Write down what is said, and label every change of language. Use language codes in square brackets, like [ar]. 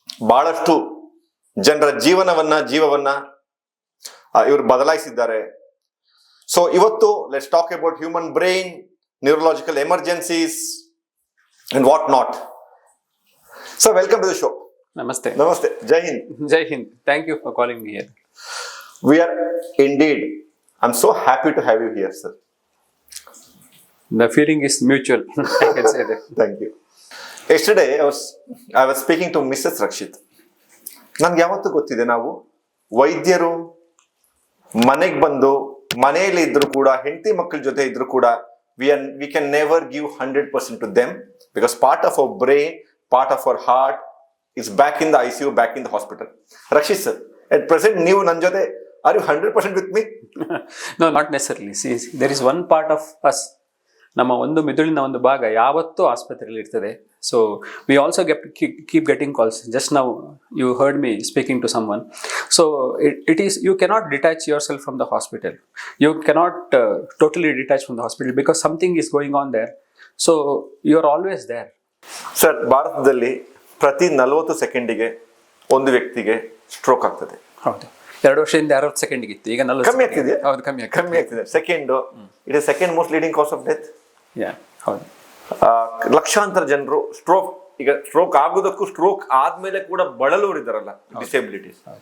[kn] ಬಹಳಷ್ಟು ಜನರ ಜೀವವನ್ನ ಇವರು ಬದಲಾಯಿಸಿದ್ದಾರೆ. ಸೊ ಇವತ್ತು [en] Let's talk about human brain, neurological emergencies and what not. So welcome to the show. Namaste. Namaste. Jai Hind. Jai Hind. Thank you for calling me here. We are indeed. I'm so happy to have you here, sir. The feeling is mutual. I can say that. Thank you. Yesterday I was speaking to Mrs. Rakshit. [kn] ನನ್ಗೆ ಯಾವತ್ತೂ ಗೊತ್ತಿದೆ, ನಾವು ವೈದ್ಯರು ಮನೆಗೆ ಬಂದು ಮನೆಯಲ್ಲಿ ಇದ್ರು ಕೂಡ, [en] ಹೆಂಡತಿ ಮಕ್ಕಳ ಜೊತೆ ಇದ್ರು ಕೂಡ, we can never give 100% to them because part of our brain, part of our heart is back in the ICU, back in the hospital. Rakshit sir, at present [kn] ನೀವು ನನ್ನ ಜೊತೆ [en] are you 100% with me? No, not necessarily. See, there is one part of us, [kn] ನಮ್ಮ ಒಂದು ಮಿದುಳಿನ ಒಂದು ಭಾಗ ಯಾವತ್ತೂ ಆಸ್ಪತ್ರೆಯಲ್ಲಿ ಇರ್ತದೆ. [en] So we also keep getting calls. Just now you heard me speaking to someone. So it is, you cannot detach yourself from the hospital. You cannot totally detach from the hospital because something is going on there. So you are always there. [kn] Sir, ಭಾರತದಲ್ಲಿ ಪ್ರತಿ 40 ಸೆಕೆಂಡಿಗೆ ಒಂದು ವ್ಯಕ್ತಿಗೆ stroke ಆಗ್ತದೆ. ಹೌದು, 2 ವರ್ಷದಿಂದ 60 ಸೆಕೆಂಡಿಗೆ ಇತ್ತು, ಈಗ 40 ಕಮ್ಮಿ ಆಗ್ತಿದೆ. ಹೌದು, ಕಮ್ಮಿ ಆಗ್ತಿದೆ. [en] Second it is second most leading cause of death. [kn] ಹೌದು. ಲಕ್ಷಾಂತರ ಜನರು ಸ್ಟ್ರೋಕ್ ಆಗೋದಕ್ಕೂ ಸ್ಟ್ರೋಕ್ ಆದ್ಮೇಲೆ ಕೂಡ ಬಳಲುವರಿದ್ದಾರಲ್ಲ, ಡಿಸೇಬಿಲಿಟೀಸ್.